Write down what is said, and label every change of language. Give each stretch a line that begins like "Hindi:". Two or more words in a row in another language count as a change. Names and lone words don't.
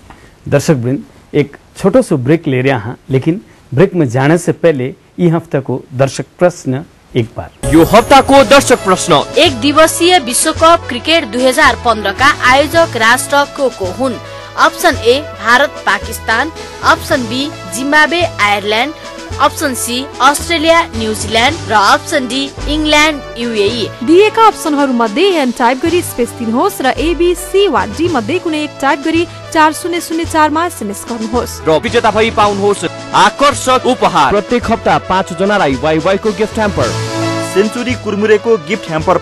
Hindi: दर्शक वृंद, एक छोटो सो ब्रेक ले रहा हाँ, लेकिन ब्रेक में जाने से पहले यी हफ्ता को दर्शक प्रश्न एक बार.
Nepali: यो हफ्ता को दर्शक प्रश्न. एक दिवसीय विश्वकप क्रिकेट 2015 का आयोजक राष्ट्र को हुन्? ऑप्शन ए भारत पाकिस्तान, ऑप्शन बी जिम्बाब्वे आयरल्यान्ड, ऑप्शन सी अस्ट्रेलिया न्यूजील्यान्ड र ऑप्शन डी इंग्ल्यान्ड यूएई. दिएका अप्सनहरू मध्ये एन टाइप गरी स्पेस दिनुहोस् र एबी सी वा डी मध्ये कुनै एक टाइप गरी 4004 मा एसएमएस गर्नुहोस् र विजेता भई पाउनुहोस् आकर्षक उपहार. प्रत्येक हप्ता 5 जनालाई वाइवाई को गिफ्ट ह्याम्पर, सेन्चुरी कुरमुरेको गिफ्ट ह्याम्पर